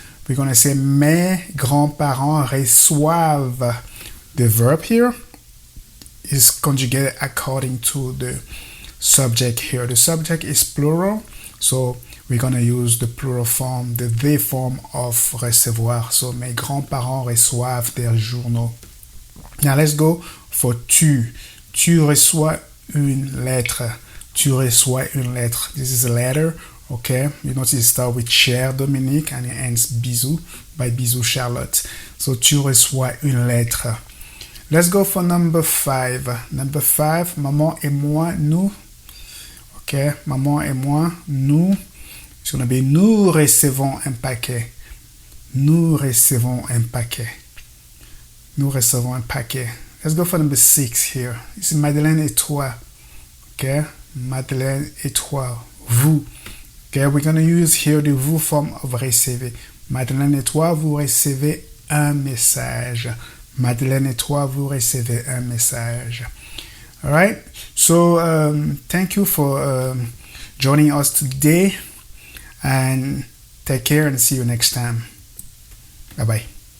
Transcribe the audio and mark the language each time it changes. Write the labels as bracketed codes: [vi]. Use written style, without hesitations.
[en] We're going to say [fr] mes grands-parents reçoivent. [en] The verb here is conjugated according to the subject here. The subject is plural, so we're going to use the plural form, the they form of recevoir. [fr] So mes grands-parents reçoivent des journaux. [en] Now let's go for [fr] tu. Tu reçois une lettre. Tu reçois une lettre. [en] This is a letter, okay? You notice it starts with cher Dominique and it ends bisous by bisous Charlotte. So [fr] tu reçois une lettre. [en] Let's go for number five. Number five, [fr] maman et moi, nous. Okay, maman et moi, nous. [en] It's going to be [fr] nous recevons un paquet. Nous recevons un paquet. nous recevons un paquet. [en] Let's go for number 6 here. It's [fr] Madeleine et toi. [en] Okay, Madeleine et toi. Vous. Okay, we're going to use here the vous form of recevoir. [fr] Madeleine et toi, vous recevez un message. Madeleine et toi, vous recevez un message. [en] All right. So thank you for joining us today, and take care and see you next time. Bye bye.